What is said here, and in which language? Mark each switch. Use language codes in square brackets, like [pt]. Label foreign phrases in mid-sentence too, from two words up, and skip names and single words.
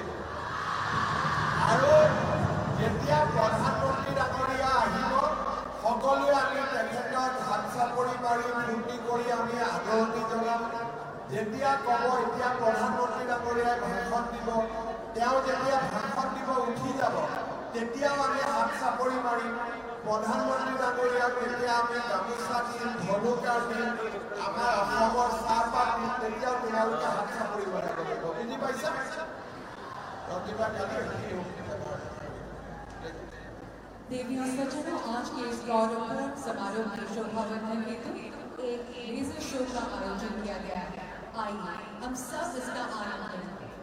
[as] আৰু যেতিয়া প্ৰধানমন্ত্ৰী ডাঙৰীয়া আহিব সকলোৱে আমি তেখেতক হাত চাপৰি মাৰি ফূৰ্তি কৰি আমি আদৰণি জনাম যেতিয়া ক'ব এতিয়া প্ৰধানমন্ত্ৰী ডাঙৰীয়াই ভাষণ দিব তেওঁ যেতিয়া ভাষণ দিব উঠি যাব তেতিয়াও আমি হাত চাপৰি মাৰিম প্ৰধানমন্ত্ৰী ডাঙৰীয়াক তেতিয়া আমি গামোচা দিম ধনুকাৰ দিম আমাৰ অসমৰ চাহপাত দিম তেতিয়াও তোমালোকে হাত চাপৰি মাৰিব লাগিব বুজি পাইছা [hi] देवी और सज्जनों आज के इस गौरवपूर्ण समारोह की शोभा वर्धन हेतु एक लेजर शो का आयोजन किया गया है आइए हम सब इसका आनंद लें